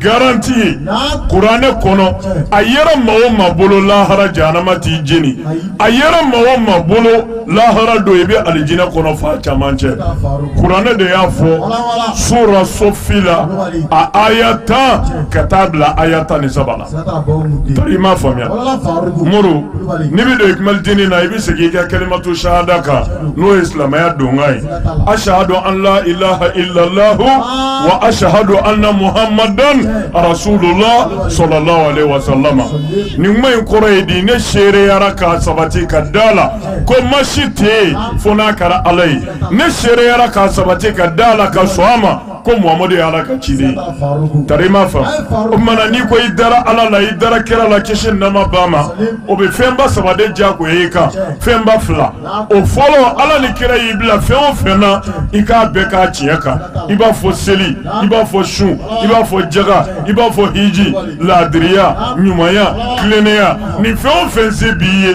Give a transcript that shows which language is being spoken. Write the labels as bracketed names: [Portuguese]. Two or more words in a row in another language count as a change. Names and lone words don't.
[Bambara] garanti ye kuranɛ kɔnɔ a yɛrɛ maa o maa bolo lahara jahanama t'i jeni a yɛrɛ maa o maa bolo lahara do i bɛ alijinɛ kɔnɔ fa caman cɛ kuranɛ de y'a fɔ sura sofi la a aya 10 ka taa bila aya 17 la tari i m'a faamuya muru n'i bɛ don ikmaldini na i bɛ segin i ka [Arabic] كلمة الشهادة [Bambara] kan n'o ye silamɛya donkan ye [Arabic] أشهد أن لا إله إلا الله وأشهد أن محمدا رسول الله صلى الله عليه وسلم [Bambara] ni kuma in kɔrɔ ye di ne seereyara ka sabati ka dala ko masi te fo n'a kɛra ala ye ne seereyara ka sabati ka dala ka sɔn a ma ko muhamadu ye ala ka ciden tari ma fa o tumana n'i ko i dara ala la i dara kira la kisi nama ba ma o bɛ fɛnba saba de jagoya i kan fɛnba fila o fɔlɔ ala ni kira y'i bila fɛn o fɛn na i k'a bɛɛ k'a tiɲɛ kan i b'a fɔ seli i b'a fɔ sun i b'a fɔ jaga i b'a fɔ hiji laadiriya ɲumanya tilennenya ni fɛn o fɛn se b'i ye